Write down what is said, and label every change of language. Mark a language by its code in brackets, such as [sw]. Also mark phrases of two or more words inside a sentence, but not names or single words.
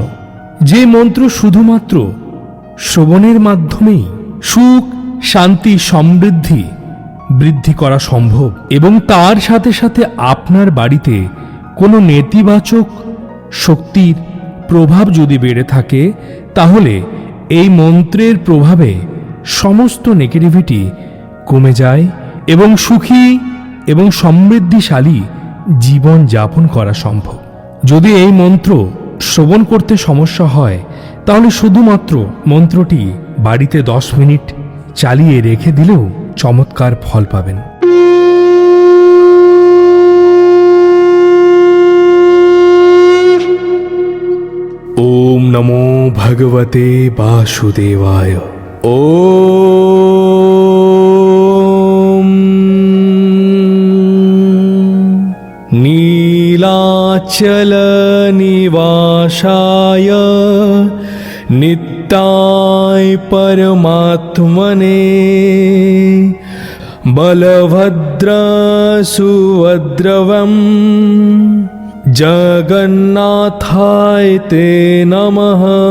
[bn] যে মন্ত্র শুধুমাত্র শ্রবণের মাধ্যমেই সুখ, শান্তি, সমৃদ্ধি বৃদ্ধি করা সম্ভব এবং তার সাথে সাথে আপনার বাড়িতে কোনো নেতিবাচক শক্তির প্রভাব যদি বেড়ে থাকে তাহলে এই মন্ত্রের প্রভাবে সমস্ত নেগেটিভিটি কমে যায় এবং সুখী এবং সমৃদ্ধিশালী জীবন যাপন করা সম্ভব। যদি এই মন্ত্র শ্রবণ করতে সমস্যা হয় তাহলে শুধুমাত্র মন্ত্রটি বাড়িতে 10 মিনিট চালিয়ে রেখে দিলেও চমৎকার ফল পাবেন। [sa] ওম নমো ভগবতে বাসুদেবায়। ওম নীলাচল নিবাসায় নিত্যায় পরমাত্মনে বলভদ্র সুভদ্রবম জগন্নাথায় তে নমঃ।